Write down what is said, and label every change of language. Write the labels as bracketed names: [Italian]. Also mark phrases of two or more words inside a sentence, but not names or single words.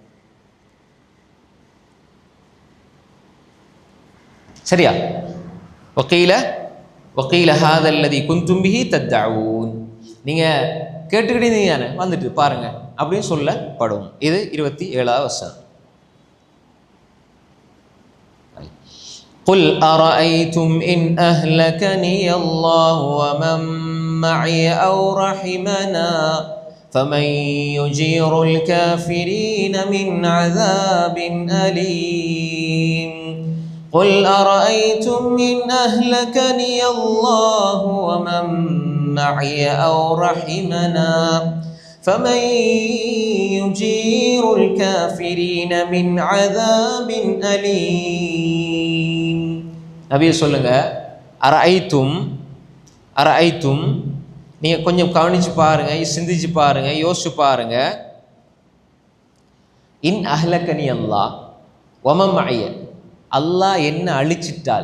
[Tamil] சரியா? [Arabic] وقيل هذا الذي كنتم به تدعون. [Tamil] நீங்கள் கேட்டுக்கிட்டே வந்துட்டு பாருங்க அப்படின்னு சொல்லப்படும். இது 27வது வசனம். [Arabic] قل أرأيتم إن أهلكني الله ومن معي أو رحمنا فمن يجير الكافرين من عذاب أليم. قل أرأيتم إن أهلكني الله ومن معي أو رحمنا فمن يجير الكافرين من عذاب أليم. [Tamil] நபியே சொல்லுங்க, அரஐத்தும் நீங்கள் கொஞ்சம் கவனிச்சு பாருங்க, சிந்திச்சு பாருங்க, யோசிச்சு பாருங்க. [Arabic] إن أهلكني الله ومن معي, [Tamil] அல்லாஹ் என்ன அழிச்சிட்டால்.